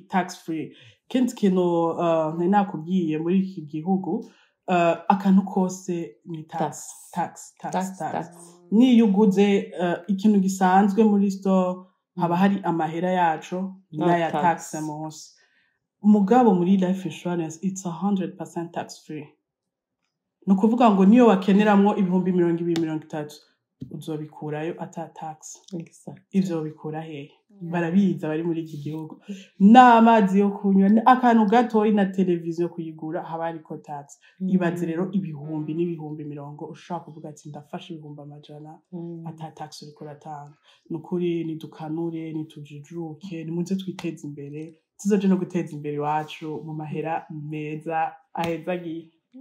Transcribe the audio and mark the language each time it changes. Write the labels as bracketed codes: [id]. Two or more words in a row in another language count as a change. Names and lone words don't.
[en] tax free [rn] kindi kintu nari nakubwiye muri iki gihugu akantu kose ni tax niyo uguze ikintu gisanzwe muri store haba hari amahera yacu n'aya tax munsi mugabo muri [en] life insurance it's 100% tax free [rn] no kuvuga ngo niyo wakeneramwo ibihumbi 230 uzobikurayo ata tax ivyo bikura hehe barabiza bari muri iki gihugu n'amazi yo kunywa akantu gatoyi na televiziyo kuyigura haba ariko tax ibaze rero ibihumbi n'ibihumbi 100 ushaka kuvuga ati ndafasha ibihumbi 100 ata tax uriko uratanga nukuri nidukanure nitujijuke nimuze twiteze imbere tuzoje no guteza imbere iwacu mu mahera meza ahezagiye